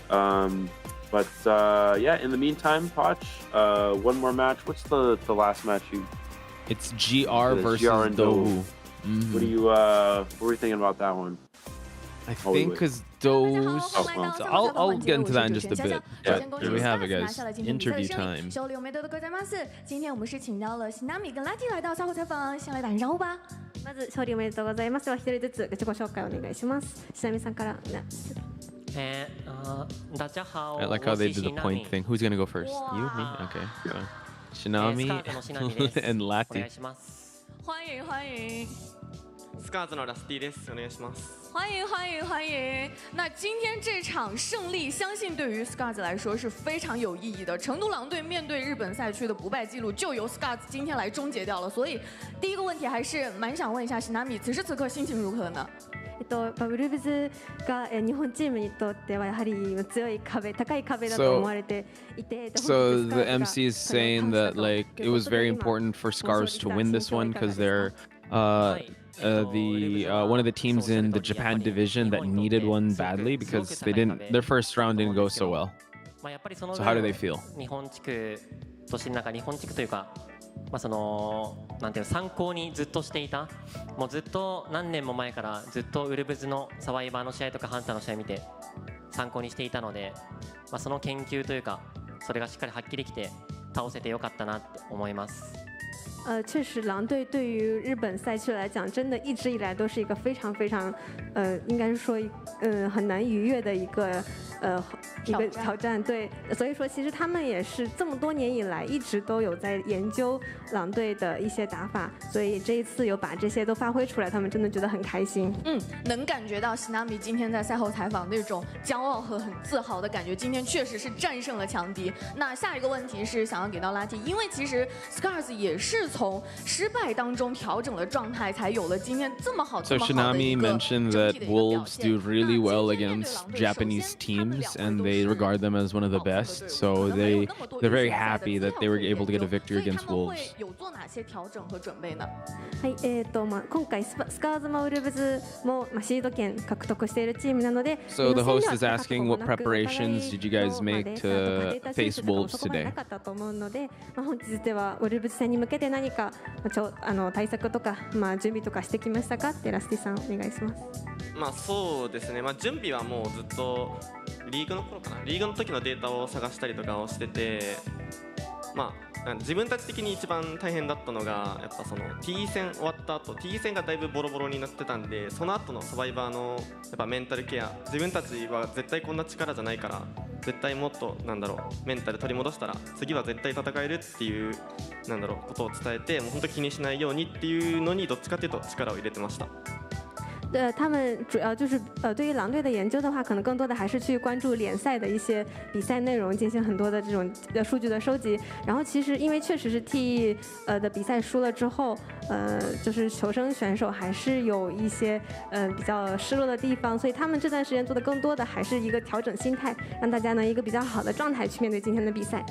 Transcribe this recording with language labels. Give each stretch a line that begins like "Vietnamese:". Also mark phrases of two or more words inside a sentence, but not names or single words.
English: But yeah, in the meantime, Poch, one more match. What's the last match you? It's GR versus Dohu. What were you thinking about that one? I think because those... I'll get into that in just a bit. But there we have it, guys. Interview time.
Japanese: 勝利おめでとうございます。
Chinese: 今天我们是请到了Shinami跟 Latty 来到赛后采访，先来打声招呼吧。
Japanese: まず勝利おめでとうございます。では一人ずつ自己紹介お願いします。Shinami さんから。
Chinese: 大家好。
English: I like how they did the point thing. Who's gonna go first? You, me? Okay. Shinami and Latty.
Chinese: 欢迎欢迎。
Japanese: スカーズのラスティです。お願いします。
Chinese: 欢迎欢迎欢迎！那今天这场胜利，相信对于 Scars 来说是非常有意义的。成都狼队面对日本赛区的不败记录，就由 Scars 今天来终结掉了。所以第一个问题还是蛮想问一下Shinami，此时此刻心情如何呢？
Japanese: ウルブズが日本チームにとってはやはり強い壁、高い壁だと思われていて。
English: So the MC is saying that like it was very important for Scars to win this one because they're one of the teams in the Japan division that needed one badly because their first round didn't go so well. So how do they feel?
Japanese: 日本地区というか、そのなんていう参考にずっとしていた、もうずっと何年も前からずっとウルブズのサバイバーの試合とかハンターの試合見て参考にしていたので、その研究というかそれがしっかり発揮できて倒せてよかったなって思います。
Chinese: 确实，狼队对于日本赛区来讲，真的一直以来都是一个非常非常，应该是说，很难逾越的一个一个挑战。对，所以说其实他们也是这么多年以来一直都有在研究狼队的一些打法，所以这一次有把这些都发挥出来，他们真的觉得很开心。能感觉到西纳米今天在赛后采访那种骄傲和很自豪的感觉，今天确实是战胜了强敌。那下一个问题是想要给到拉蒂，因为其实 Scars 也是从失败当中调整了状态，才有了今天这么好
English: So Shinami mentioned that Wolves do really well against Japanese teams, and they regard them as one of the best. So they're very happy that they were able to get a victory against Wolves.
Chinese: 有做哪些调整和准备呢？
Japanese: はい、今回スカーズもウルブズもシード権獲得しているチームなので。
English: So the host is asking, what preparations did you guys make to face Wolves today?
Japanese: なかったと思うので、本日ではウルブズ戦に向けて何か対策とか準備とかしてきましたかってラスティさんお願いします。そうですね。準備はもうずっとリーグの頃かな。リーグの時のデータを探したりとかをしてて、自分たち的に一番大変だったのがやっぱその T 戦終わった後 T 戦がだいぶボロボロになってたんで、その後のサバイバーのやっぱメンタルケア、自分たちは絶対こんな力じゃないから絶対もっとメンタル取り戻したら次は絶対戦えるっていうことを伝えて、もう本当気にしないようにっていうのにどっちかっていうと力を入れてました。
Chinese: 他们主要就是对于狼队的研究的话，可能更多的还是去关注联赛的一些比赛内容，进行很多的这种数据的收集。然后其实因为确实是 T 的比赛输了之后，就是求生选手还是有一些比较失落的地方，所以他们这段时间做的更多的还是一个调整心态，让大家呢一个比较好的状态去面对今天的比赛。